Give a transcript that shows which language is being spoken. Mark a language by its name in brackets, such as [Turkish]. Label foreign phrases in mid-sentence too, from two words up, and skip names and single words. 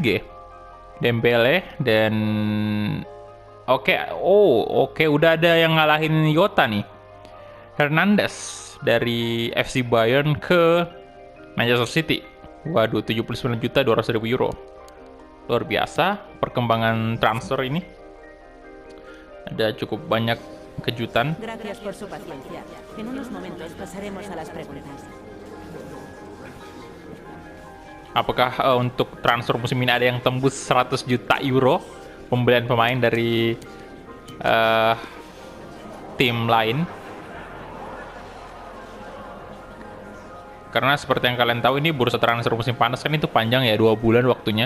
[Indonesian] Dembele dan oke, udah ada yang ngalahin Yota nih. Hernandez dari FC Bayern ke Manchester City. Waduh, 79.200.000 euro. Luar biasa perkembangan transfer ini. Ada cukup banyak kejutan. [Spanish] Gracias por su paciencia. En unos momentos pasaremos a las preguntas. [Indonesian] Apakah untuk transfer musim ini ada yang tembus 100 juta euro pembelian pemain dari tim lain? Karena seperti yang kalian tahu, ini bursa transfer musim panas kan itu panjang ya, 2 bulan waktunya.